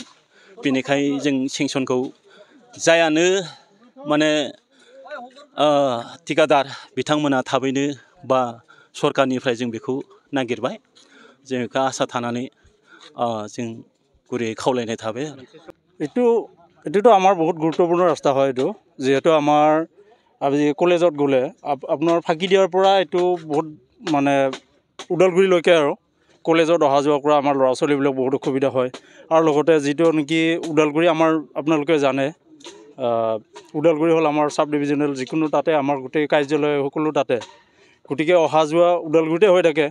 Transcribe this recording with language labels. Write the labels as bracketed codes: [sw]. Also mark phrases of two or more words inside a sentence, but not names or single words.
[brx] बेनिखायनो जों सेंसनखौ जायानो माने थिकादार बिथांमोना थाबैनो बा सरकारनिफ्राय जों बेखौ नागिरबाय। जों बेखौ आसा थानानै जों गुरैयै खावलायनाय थाबाय। [as] এইটোতো আমাৰ বহুত গুৰুত্বপূৰ্ণ ৰাস্তা হয়। এইটো যিহেতু আমাৰ আজি কলেজত গ'লে আপোনাৰ ফাকিদিয়াৰ পৰা এইটো বহুত মানে ওদালগুৰিলৈকে আৰু কলেজত অহা যোৱা কৰা আমাৰ ল'ৰা ছোৱালীবিলাক বহুত অসুবিধা হয়। আৰু লগতে যিটো নেকি ওদালগুৰি আমাৰ আপোনালোকে জানে, ওদালগুৰি হ'ল আমাৰ [en] sub divisional, [as] যিকোনো তাতে আমাৰ গোটেই কাৰ্যালয় সকলো তাতে, গতিকে অহা যোৱা ওদালগুৰিতে হৈ থাকে।